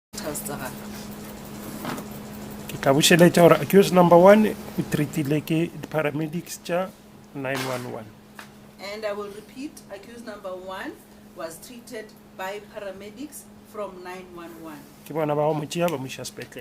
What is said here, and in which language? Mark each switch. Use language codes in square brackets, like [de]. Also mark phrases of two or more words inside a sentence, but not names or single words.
[nso] papers tsa gagwe. Ke tla bušeletša gore [en] accused number 1 [nso] o treatile ke di-paramedics tša 911. [en] And I will repeat, accused number 1 was treated by paramedics from 911. [nso] Ke bona ba go mo tšea ba mo iša sepetlele.